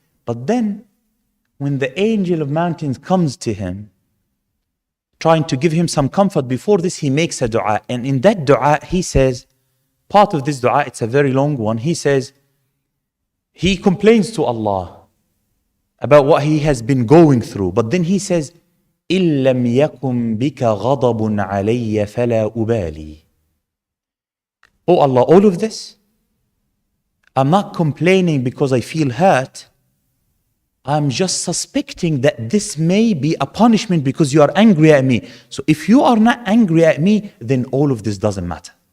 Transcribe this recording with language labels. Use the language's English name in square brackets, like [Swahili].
[English] But then when the angel of mountains comes to him, trying to give him some comfort, before this he makes a dua. And in that dua he says, part of this dua, it's a very long one, he says, he complains to Allah about what he has been going through. But then he says, [Arabic] إِن لَمْ يَكُمْ بِكَ غَضَبٌ عَلَيَّ فَلَا أُبَالِي. [English] Oh Allah, all of this, I'm not complaining because I feel hurt. I'm just suspecting that this may be a punishment because you are angry at me. So if you are not angry at me, then all of this doesn't matter.